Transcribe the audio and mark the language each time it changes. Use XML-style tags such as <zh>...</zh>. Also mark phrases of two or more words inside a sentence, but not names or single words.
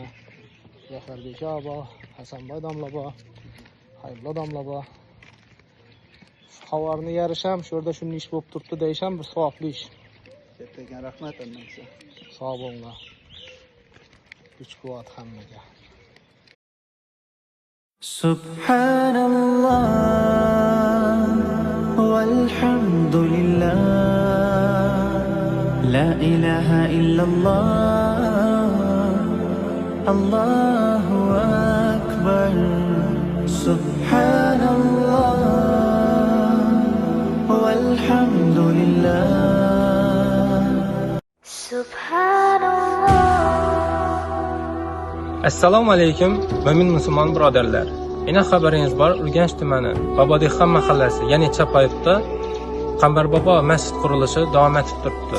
<uz>Zafarbek aba, Hasanboy domla bor, Xayrullo domla bor. Xabarni yarisham, shu yerda shunday ish bo'lib turibdi deysham, bir savobli ish. Kattakan rahmat hammaga. Sog' bo'linglar. Kuch quvvat hammaga.</uz> <ar>سبحان الله والحمد لله لا إله إلا الله الله أكبر. سبحان الله والحمد لله.</ar> <uz>Assalomu alaykum, mo'min musulmon birodarlar. Meni xabaringiz bor, Urganch tumani Baba Dehqon mahallasi, ya'ni Chapayibda Qambar Bobo masjid qurilishi davom etib turibdi.</uz>